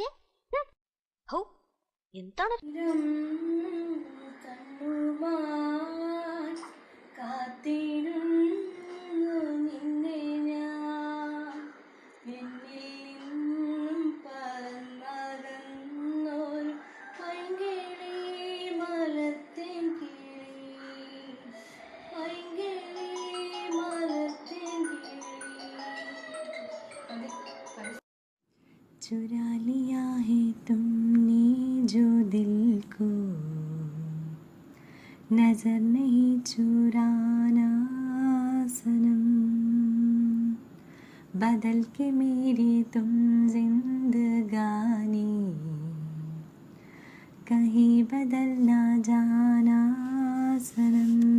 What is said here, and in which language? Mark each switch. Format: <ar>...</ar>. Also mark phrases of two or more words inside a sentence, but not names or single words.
<ml>ഹോ എന്താണ് കാത്തിരുന്നു നിന്നെ ഞാൻ പിന്നെയും പറന്നകന്നൊരു പൈങ്കിളി മലത്തേൻ കിളി പൈങ്കിളി മലത്തേൻ കിളി.</ml> <hi>चुरा लिया है तुमने जो दिल को नजर नहीं चुराना सनम, बदल के मेरी तुम जिंदगानी, कहीं बदल ना जाना सनम।</hi>